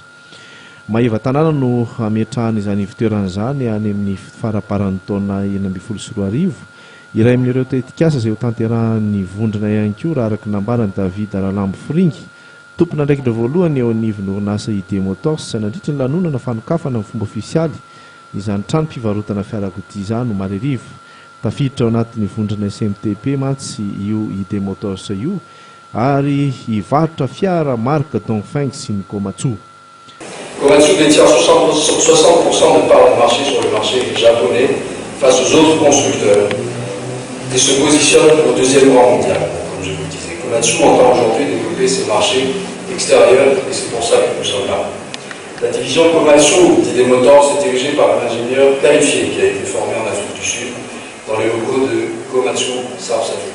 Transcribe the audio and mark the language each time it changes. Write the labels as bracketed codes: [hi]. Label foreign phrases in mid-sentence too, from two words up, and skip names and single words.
[mg] Maeva tanàna no ametrahany izany fitoerana izany any amin'ny faraparan'ny taona 2024 iray amin'ireo tetikasa izay ho tanterahan'ny vondrona ihany koa raha araka nambarany David Ralambo Fringy, tompona ndraikitra voalohany eo anivon'ny orinasa ID Motors nandritra ny lanonana fanokafana amin'ny fomba ofisialy izany trano mpivarotana fiarakodia izany no Maririvo. Tafiditra ao anatin'ny vondrona SMTP mantsy io ID Motors io ary hivarotra fiara marque Dongfeng sy ny Komatsu. [fr] Komatsu détient 60% de part de marché sur le marché japonais face aux autres constructeurs et se positionne au deuxième rang mondial. Comme je vous le disais, Komatsu entend aujourd'hui développer ses marchés extérieurs et c'est pour ça que nous sommes là. La division Komatsu d'ID Motors est dirigée par un ingénieur qualifié qui a été formé en Afrique du Sud dans les locaux de Komatsu South Africa.